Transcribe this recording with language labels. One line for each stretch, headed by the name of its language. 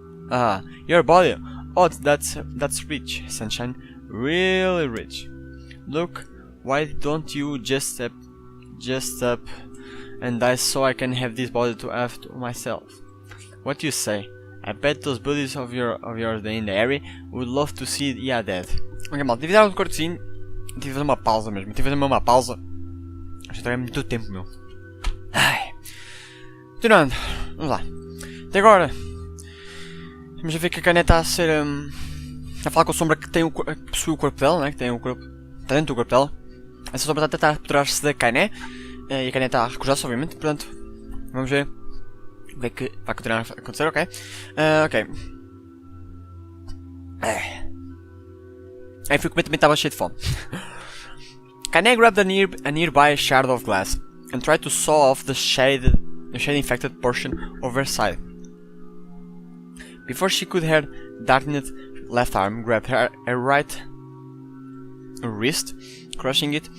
English: Ah, your body. Oh, that's rich, sunshine. Really rich. Look, why don't you just up and die so I can have this body to have to myself? What do you say? I bet those buddies of yours in the area would love to see you dead.
Portuguese: Ok, mal, tive de dar um cortezinho. Tive de fazer uma pausa mesmo. Tive de fazer uma pausa. Já estou há muito tempo, meu. Ai. Continuando. Vamos lá. Até agora. Vamos ver que a KAINÉ está a ser. A falar com a sombra que possui o corpo dela, né? Que tem o corpo. Está dentro do corpo dela. Essa sombra está a tentar apoderar-se da KAINÉ. E a KAINÉ está a recusar-se, obviamente. Portanto, vamos ver o que é que vai continuar a acontecer, ok? Ok. Aí fui comer, também estava cheio de fome.
English: KAINÉ grabbed a nearby shard of glass and tried to saw off the shade-infected portion of her side. Before she could, her darkened left arm grabbed her right wrist, crushing it.